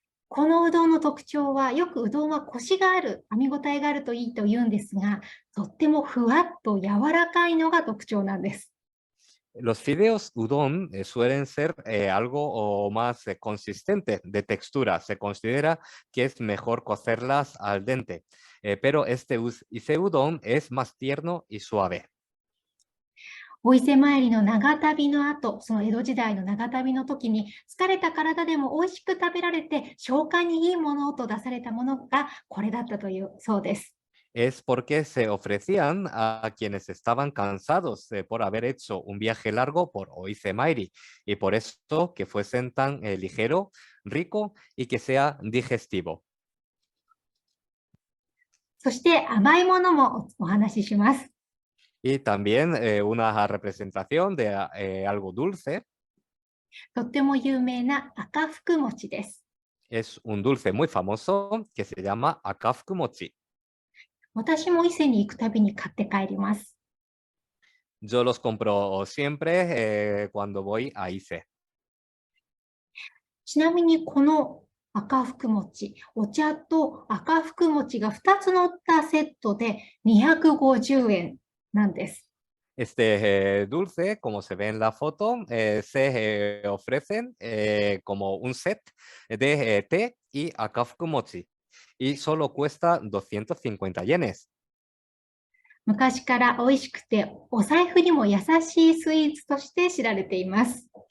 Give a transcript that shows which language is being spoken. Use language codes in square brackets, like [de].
[ja] このうどんの特徴は、よくうどんはコシがある、噛み応えがあるといいと言うんですが、とってもふわっと柔らかいのが特徴なんです。 [es] Los fideos udon suelen ser algo más consistente de textura. Se considera que es mejor cocerlas al dente, pero este ise udon es más tierno y suave. [ja] お伊勢参りの長旅の後、その江戸時代の長旅の時に、疲れた体でも美味しく食べられて、消化にいいものと出されたものがこれだったというそうです。 [es] Es porque se ofrecían a quienes estaban cansados por haber hecho un viaje largo por Oise Mairi y por eso que fuesen tan ligero, rico y que sea digestivo. [ja] そして甘いものもお話しします。 [es] Y también una representación de algo dulce. [ja] とっても有名な赤福餅です。 [es] Es un dulce muy famoso que se llama akafukumochi. [ja] 私も伊勢に行くたびに買って帰ります。 [es] Yo los compro siempre cuando voy a Ise. [ja] ちなみにこの赤福餅、お茶と赤福餅が2つ乗ったセットで250円なんです。 [es] Este dulce, como se ve en la foto, se ofrecen como un set de té y akafukumochi y solo cuesta 250 yenes. [ja] 昔から美味しくてお財布にも優しいスイーツとして知られています。